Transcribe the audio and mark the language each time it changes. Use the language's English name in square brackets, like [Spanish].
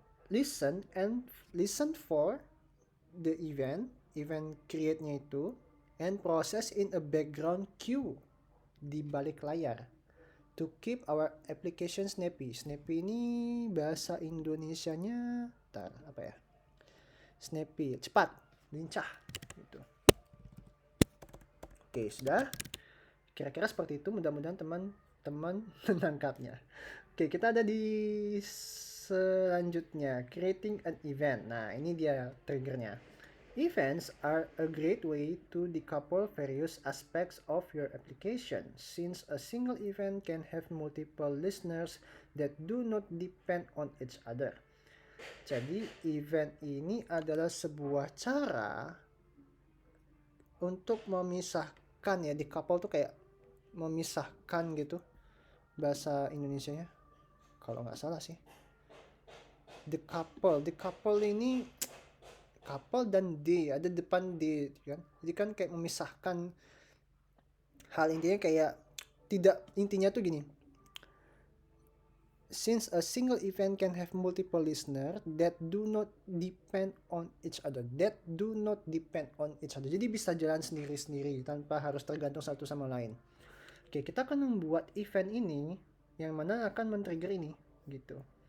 [English] Listen for the event create-nya itu, and process in a background queue [Indonesian] di balik layar [English] to keep our application snappy. [Indonesian] Snappy ini bahasa Indonesianya apa ya? Snappy, cepat, lincah gitu. Oke, sudah. Kira-kira seperti itu, mudah-mudahan teman-teman menangkapnya. Oke, kita ada di selanjutnya, [English] creating an event. [Indonesian] Nah, ini dia triggernya. [English] Events are a great way to decouple various aspects of your application, since a single event can have multiple listeners that do not depend on each other. [Indonesian] Jadi, event ini adalah sebuah cara untuk memisahkan ya, decouple tuh kayak memisahkan gitu bahasa Indonesianya. Kalau nggak salah sih. Decouple ini couple dan D, ada depan D kan. Jadi kan kayak memisahkan hal, intinya kayak tidak, intinya tuh gini. [English] Since a single event can have multiple listener that do not depend on each other. [Indonesian] Jadi bisa jalan sendiri-sendiri tanpa harus tergantung satu sama lain. Oke, kita akan membuat event ini yang mana akan men-trigger ini gitu.